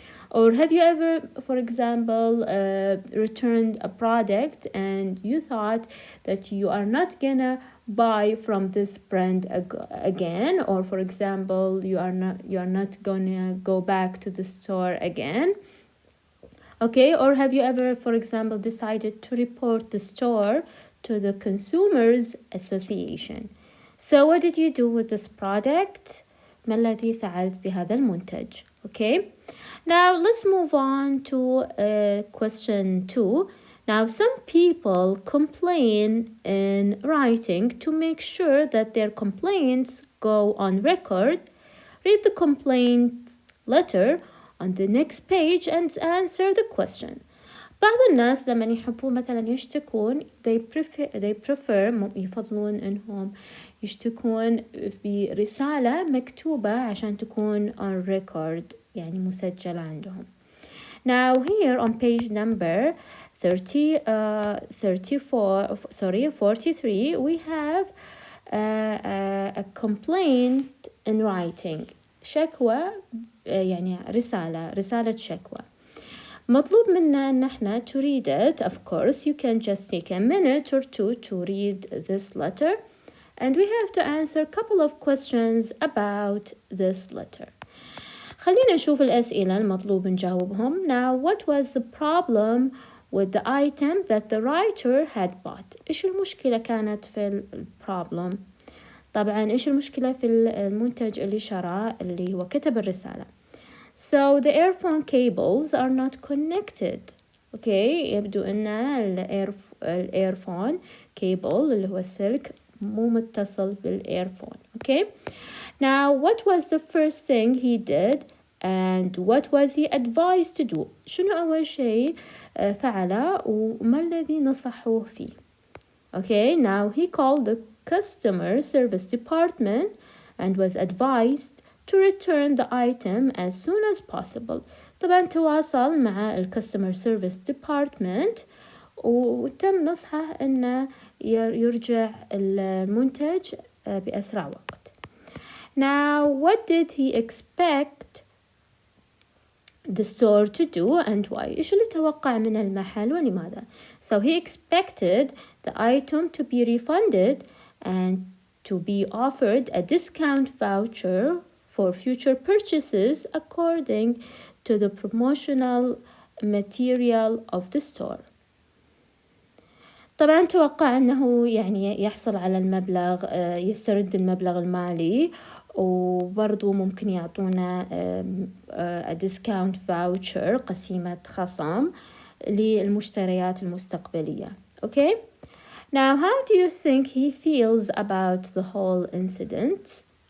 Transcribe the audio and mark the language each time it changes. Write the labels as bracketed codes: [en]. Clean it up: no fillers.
[en] Or have you ever, for example, returned a product and you thought that you are not gonna buy from this brand again, or, for example, you are not gonna go back to the store again? Okay, or have you ever, for example, decided to report the store to the Consumers Association? So what did you do with this product? [ar] ما الذي فعلت بهذا المنتج? [en] Okay, now let's move on to question 2. Now, some people complain in writing to make sure that their complaints go on record. Read the complaint letter on the next page and answer the question. [ar] بعض الناس لما يحبون مثلا يشتكون [en] they prefer [ar] يفضلون انهم يشتكون برسالة مكتوبة عشان تكون [en] on record [ar] يعني مسجلة عندهم. [en] Now here on page number 43 we have a complaint in writing. [ar] شكوى يعني رسالة شكوى. مطلوب منا أن احنا [en] to read it. Of course, you can just take a minute or two to read this letter. And we have to answer a couple of questions about this letter. [ar] خلينا نشوف الأسئلة المطلوب نجاوبهم. [en] Now, what was the problem with the item that the writer had bought? [ar] إيش المشكلة كانت في البروبلم؟ طبعا إيش المشكلة في المنتج اللي شراه اللي هو كتب الرسالة. [en] So the earphone cables are not connected. [ar] Okay, يبدو أن الإيرفون cable اللي هو السلك مو متصل بالإيرفون. [en] Okay, now what was the first thing he did and what was he advised to do? [ar] شنو أول شيء فعله وما الذي نصحوه فيه؟ [en] Okay, now he called the customer service department and was advised to return the item as soon as possible. [ar] طبعا تواصل مع [en] customer service department [ar] وتم نصحه أنه يرجع المنتج بأسرع وقت. [en] Now, what did he expect the store to do and why? [ar] إيش اللي توقع من المحل ولماذا؟ [en] So he expected the item to be refunded and to be offered a discount voucher for future purchases according to the promotional material of the store. [ar] طبعا توقع أنه يعني يحصل على المبلغ يسترد المبلغ المالي وبرضو ممكن يعطونا [en] a discount voucher [ar] قسيمة خصم للمشتريات المستقبلية. [en] Okay? Now, how do you think he feels about the whole incident?